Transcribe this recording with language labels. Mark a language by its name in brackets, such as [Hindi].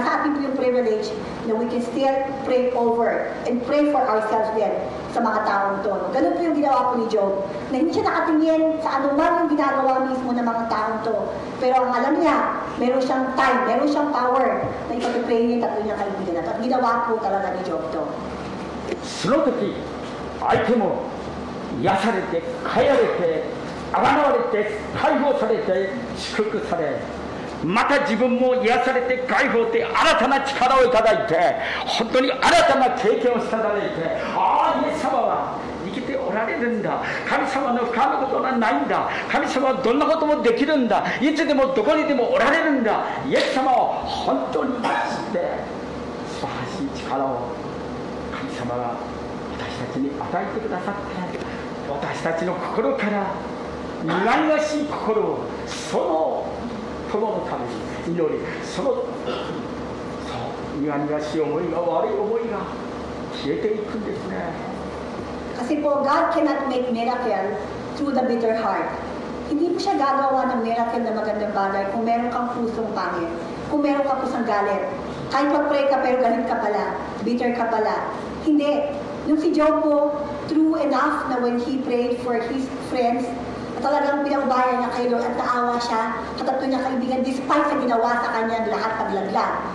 [Filipino] Nasa atin po yung privilege na [English] we can still pray over and pray for ourselves [Filipino] din sa mga taong to. Ganun po yung ginawa po ni Job. Na hindi siya nakatingin sa anuman yung ginagawa mismo ng mga taong to. Pero ang alam niya, meron siyang time, meron siyang power na ipag-pray niya yung tatlo niyang kaibigan na to. At ginawa po talaga ni Job to. [Japanese] その時相手も癒されて変えられて あがなわれて解放されて祝福されまた自分も癒されて解放して新たな力をいただいて本当に新たな経験をしていただいてああイエス様は生きておられるんだ神様の不可能なことはないんだ神様はどんなこともできるんだいつでもどこにでもおられるんだイエス様を本当に知って素晴らしい力を神様が私たちに与えてくださって私たちの心から苦々しい心をその友のために祈りその苦々しい思いが悪い思いが消えていくんですね。 [English] Kasi po, God cannot make miracle through the bitter heart. [Filipino] Hindi po siya gagawa ng miracle na magandang bagay kung meron kang pusong pangit, kung meron kang pusong galit. Kahit mag-pray ka pero galit ka pala, bitter ka pala. Hindi. Yung si Job po, true enough na [English] when he prayed for his friends, [Filipino] talagang pinaubayan niya kay Lord at naawa siya sa tatlo niya kaibigan despite sa ginawa sa kanyang lahat paglaglag.